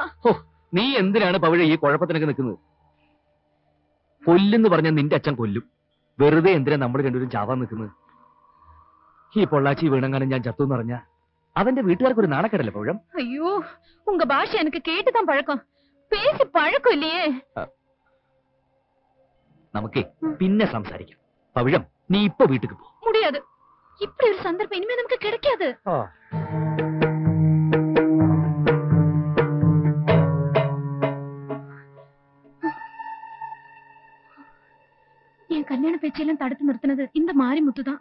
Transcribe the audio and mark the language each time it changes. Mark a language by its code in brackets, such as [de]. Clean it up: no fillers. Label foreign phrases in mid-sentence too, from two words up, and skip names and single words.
[ml] നീ എന്തിനാണ് പവിഴ ഈ കുഴപ്പത്തിനൊക്കെ നിൽക്കുന്നത്? കൊല്ലെന്ന് പറഞ്ഞാൽ നിന്റെ അച്ഛൻ കൊല്ലും. വെറുതെ എന്തിനാ നമ്മൾ രണ്ടുപേരും ചാവാൻ നിൽക്കുന്നത്? ഈ പൊള്ളാച്ചി വീണങ്ങാനും ഞാൻ ചത്തു പറഞ്ഞ അവന്റെ വീട്ടുകാർക്ക് ഒരു നാണക്കേടല്ലേ പവിഴം? [ta] ஐயோ, உங்க பாஷை எனக்கு கேட்டுதான் பழக்கம். பேசி பழக்கம் இல்லையே. [ml] നമുക്കേ പിന്നെ സംസാരിക്കാം. പവിഴം, നീ ഇപ്പൊ വീട്ടിക്ക് പോ. [ta] முடியாது. இப்படி ஒரு சந்தர்ப்பம் இனிமே நமக்கு கிடைக்காது. என் கல்யாண பேச்சையெல்லாம் தடுத்து நிறுத்தினது இந்த மாரிமுத்து தான்.